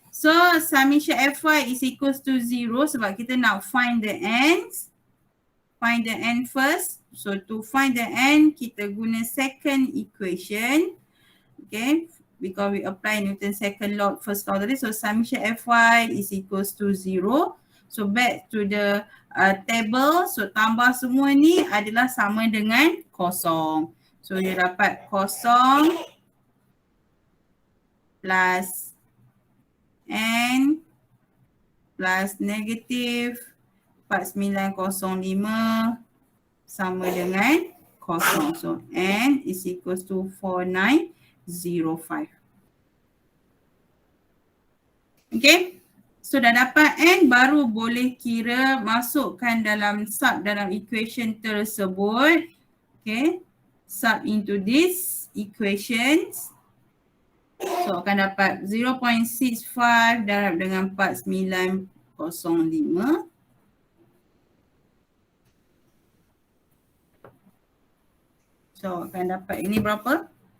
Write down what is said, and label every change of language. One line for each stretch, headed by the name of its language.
English: So summation Fy is equals to 0
Malay: sebab kita nak
English: find the ends. Find the end first. So to find the end,
Malay: kita guna
English: second equation. Okay. Because we apply Newton's second law, first law tadi. So summation Fy is equals to 0. So back to the table.
Malay: So tambah semua ni adalah sama dengan kosong. So dia dapat kosong plus N plus negative 4905 sama dengan kosong.
English: So N is equals to 4905.
Malay: Okay. So dah dapat N, baru boleh kira masukkan dalam sub dalam equation tersebut. Okay.
English: Sub into this equations.
Malay: So akan dapat 0.65 darab dengan 4905. So akan dapat ini berapa?